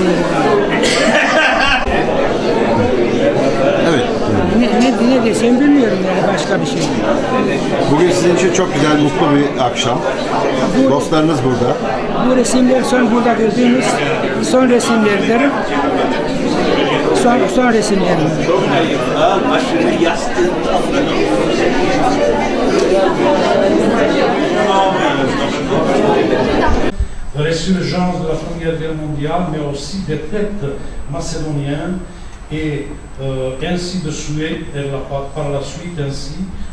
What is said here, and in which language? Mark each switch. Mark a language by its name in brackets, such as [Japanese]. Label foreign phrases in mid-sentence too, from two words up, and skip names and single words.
[Turkish] Evet. Ne desem bilmiyorum yani başka bir şey. Bugün sizin için çok güzel, mutlu bir akşam. Dostlarınız burada. Bu resimler burada gördüğünüz son resimlerdir. Son resimlerim. [French] La résurgence de la Première Guerre mondiale, mais aussi des peuples macédoniens et ainsi de suite, par la suite ainsi